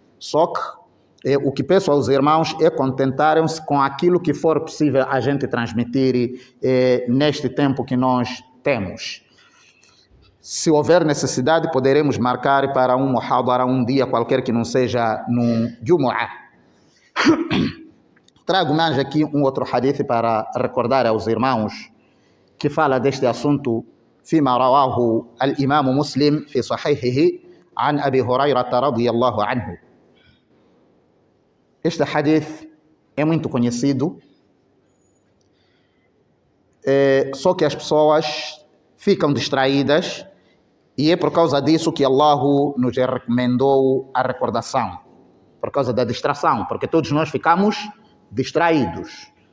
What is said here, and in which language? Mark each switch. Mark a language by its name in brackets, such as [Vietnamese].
[Portuguese] Só que o que peço aos irmãos é contentarem-se com aquilo que for possível a gente transmitir neste tempo que nós temos. Se houver necessidade, poderemos marcar para um muhadara, um dia qualquer que não seja num Jumu'ah. Trago mais aqui um outro hadith para recordar aos irmãos que fala deste assunto. [Arabic] فيما رواه الإمام مسلم في صحيحه عن أبي هريرة رضي الله عنه. [Portuguese] Este hadith é muito conhecido, só que as pessoas ficam distraídas e é por causa disso que Allah nos recomendou a recordação, por causa da distração, porque todos nós ficamos distraídos.